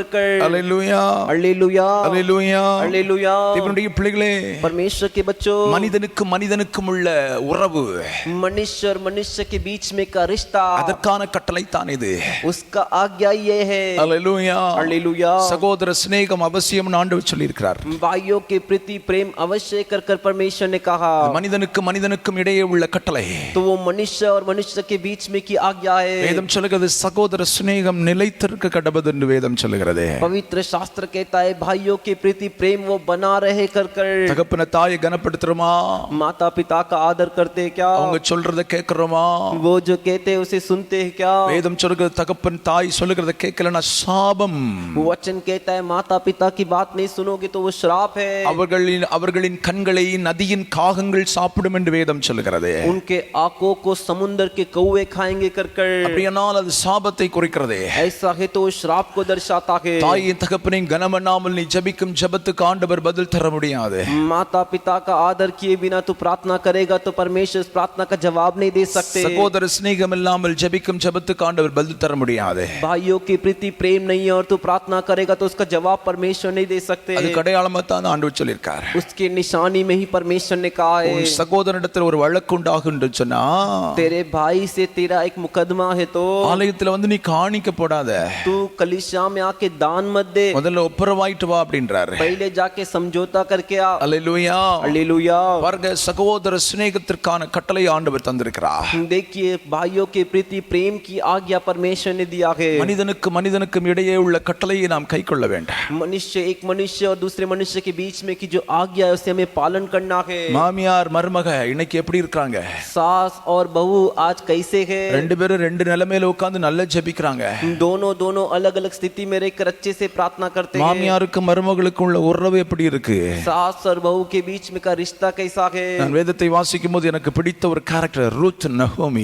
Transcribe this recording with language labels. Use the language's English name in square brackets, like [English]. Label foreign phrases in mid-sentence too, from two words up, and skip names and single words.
[Tamil] அல்லேலூயா. [Hindi] हालेलुया। [Tamil] அல்லேலூயா. [Hindi] हालेलुया। [Tamil] தேவனுடைய பிள்ளைகளே, [Hindi] परमेश्वर के बच्चों [Tamil] மனிதனுக்கும் உள்ள உறவு, [Hindi] मनुष्य और मनुष्य के बीच में का रिश्ता, [Tamil] அதற்கான கட்டளை தான் இது. [Hindi] उसका आज्ञा ये है। [Tamil] அல்லேலூயா. [Hindi] हालेलुया। [Tamil] சகோதர சிநேகம் அவசியம் ஆண்டவர் சொல்லி இருக்கிறார். [Hindi] भाइयों के प्रति प्रेम अवश्य कर परमेश्वर ने कहा। [Tamil] மனிதனுக்கும் இடையே உள்ள கட்டளை, [Hindi] तो वो मनुष्य और मनुष्य के बीच में की आज्ञा है। [Tamil] வேதம் சொல்லுகிறது சகோதர சிநேகம் நிலைத்திருக்க கடவுது என்று வேதம் சொல்லுகிறது. [Hindi] पवित्र शास्त्र कहता है भाइयों के प्रति प्रेम वो बना रहे कर [Tamil] தகப்பன தாயை கனப்படுத்துறோமா, [Hindi] माता पिता का आदर करते हैं क्या, [Tamil] அவங்க சொல்றத கேட்கிறோமா, [Hindi] वो जो कहते हैं उसे सुनते हैं क्या? [Tamil] வேதம் சொல்லுகிறது தகப்பன் தாய் சொல்லுகிறத கேட்கலனா சாபம், [Hindi] वो वचन कहता है माता पिता की बात नहीं सुनोगे तो वो श्राप है। [Tamil] அவர்களின் கண்களை நதியின் காகங்கள் சாப்பிடும் என்று வேதம் சொல்லுகிறது. [Hindi] उनके आंखों को समुद्र के कौवे खाएंगे कर [Tamil] அப்படியானால் அது சாபத்தை குறிக்கிறது. [Hindi] ऐसा है तो श्राप को दर्शाता है। [Tamil] தாயின் தகப்பனையும் கனம் பண்ணாமல் நீ ஜெபிக்கும் ஜெபத்துக்கு ஆண்டவர் பதில் தர முடியாது. [Hindi] माता पिता का आदर किए बिना तू प्रार्थना करेगा तो परमेश्वर उस प्रार्थना का जवाब नहीं दे सकते। [Tamil] சகோதர சிநேகம் இல்லாமல் ஜெபிக்கும் ஜெபத்துக்கு ஆண்டவர் பதில் தர முடியாது. [Hindi] भाइयों के प्रति प्रेम नहीं है और तू प्रार्थना करेगा तो उसका जवाब परमेश्वर नहीं दे सकते। [Tamil] அது அடையாளமா தான் ஆண்டவர் சொல்லியிருக்கார். [Hindi] उसके निशानी में ही परमेश्वर ने कहा है, [Tamil] உன் சகோதரனிடத்தில் ஒரு வழக்கு உண்டாகும் என்று சொன்னா, [Hindi] तेरे भाई से तेरा एक मुकदमा है तो [Tamil] ஆலயத்துல வந்து நீ காணிக்க போடாத, [Hindi] तू कलीसिया में आके दान मत दे, [Tamil] முதல்ல ஒப்புரவாயிட்டு வா அப்படின்றாரு. [Hindi] पहले जाके समझौता करके आ। [Tamil] அல்லேலூயா. [Hindi] हालेलुया। [Tamil] பாருங்க, சகோதர சிநேகத்திற்கான கட்டளை ஆண்டவர் தந்திருக்கிறார். [Hindi] देखिए भाइयों के प्रति प्रेम की आज्ञा परमेश्वर ने दिया है। [Tamil] மனிதனுக்கும் இடையே உள்ள கட்டளையை நாம் கைக்கொள்ள வேண்டும். [Hindi] मनुष्य एक मनुष्य और दूसरे मनुष्य के बीच में की जो आज्ञा है उसे हमें पालन करना है। [Tamil] மாமியார் மருமக இன்னைக்கு எப்படி இருக்காங்க? [Hindi] सास और बहू आज कैसे है? [Tamil] ரெண்டு பேரும் ரெண்டு நிலைமையில உட்கார்ந்து நல்லா ஜெபிக்கிறாங்க. [Hindi] दोनों अलग अलग स्थिति में रहकर अच्छे से प्रार्थना करते हैं। [Tamil] மாமியாருக்கு மருமகளுக்கு உள்ள உறவு எப்படி இருக்கு? [Hindi] सास और बहू के बीच में का रिश्ता रिश्ता कैसा है। [Tamil] நான் வேதத்தை வாசிக்கும் போது எனக்கு பிடித்த ஒரு கேரக்டர் ரூத் நகோமி.